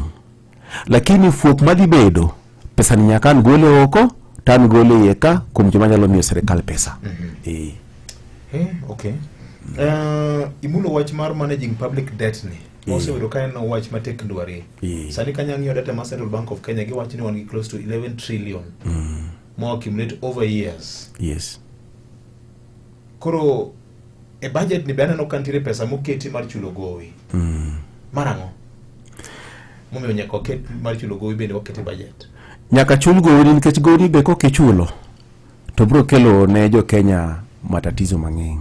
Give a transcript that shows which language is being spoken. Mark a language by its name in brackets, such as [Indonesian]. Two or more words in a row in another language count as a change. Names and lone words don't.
[Luo (Kenya and Tanzania)] Lakini fuok madhi bedo pesa ni nyaka gole oko, tan gole iye ka kuom joma nyalo miyo serikal pesa. Imulo wach mar [English] managing public debt [Luo (Kenya and Tanzania)] ni. Ose wedo ka en wach matek ndwari. Sani kanya ng'iyo data mar Central Bank of Kenya gi wach ni wan [English] close to 11 trillion. More accumulate over years. [Luo (Kenya and Tanzania)] Koro e budget ni bana no kantire pesa moketi mar chulo gowi. Marango. Momiyo nyaka ket mar chulo gowi bende wakete budget. Nyaka chul gowi nikech gowi be kokichulo to bro kelo ne jo Kenya matatizo mang'eny.